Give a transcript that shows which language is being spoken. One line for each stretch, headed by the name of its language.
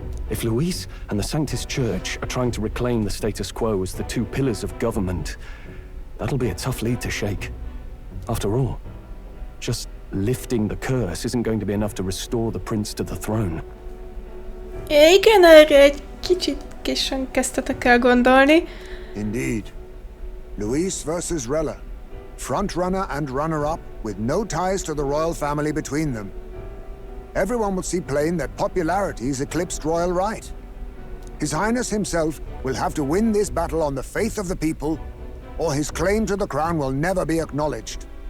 English: If Luis and the Sanctus Church are trying to reclaim the status quo as the two pillars of government, that'll be a tough lead to shake. After all, just lifting the curse isn't going to be enough to restore the prince to the throne.
Hungarian: Igen, erre egy kicsit lelkésen kezdtetek el gondolni.
English: Indeed. Luis versus Rella. Frontrunner and runner-up, with no ties to the royal family between them. Everyone will see plain that popularity's eclipsed royal right. His Highness himself will have to win this battle on the faith of the people, or his claim to the crown will never be acknowledged.